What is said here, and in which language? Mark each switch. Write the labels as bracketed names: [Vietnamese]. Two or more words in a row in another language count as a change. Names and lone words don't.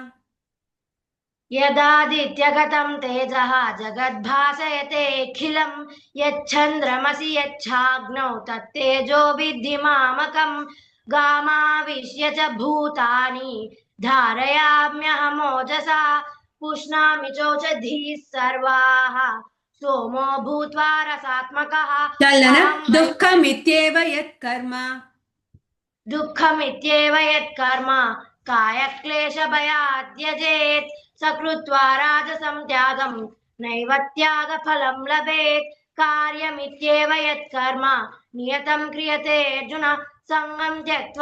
[Sanskrit] యదాదిత్యగతం తేజః జగద్భాసయతేఖిలం యచ్ఛంద్రమసి యచ్ఛాగ్నౌ తత్తేజో విద్ధి మామకం గామావిశ్య చ భూతాని ధారయామ్యహమోజసా పుష్ణామి చోషధీః సర్వాః సోమో భూత్వా రసాత్మకః. చలన దుఃఖమిత్యేవ యత్కర్మ दुःखमित्येव यत्कर्म कायक्लेशभयात् त्यजेत् स कृत्वा राजसं त्यागं नैव त्यागफलं लभेत् कार्यमित्येव यत्कर्म नियतं क्रियते अर्जुन सङ्गं त्यक्त्वा